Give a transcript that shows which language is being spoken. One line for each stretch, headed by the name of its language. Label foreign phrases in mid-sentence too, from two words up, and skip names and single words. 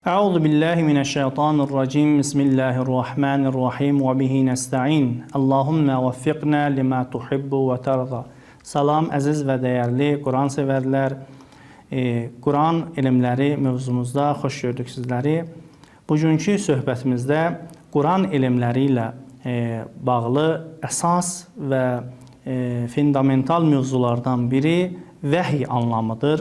Arabic: أعوذ بالله من الشيطان الرجيم. بسم الله الرحمن الرحيم وبه نستعين. اللهم وفقنا لما تحب وترضى.
Azerbaijani: Salam əziz və dəyərli Quran sevərlər. Quran elmləri mövzumuzda xoş gördük sizləri. Bugünkü söhbətimizdə Quran elmləri ilə bağlı əsas və fundamental mövzulardan biri vəhiy anlamıdır.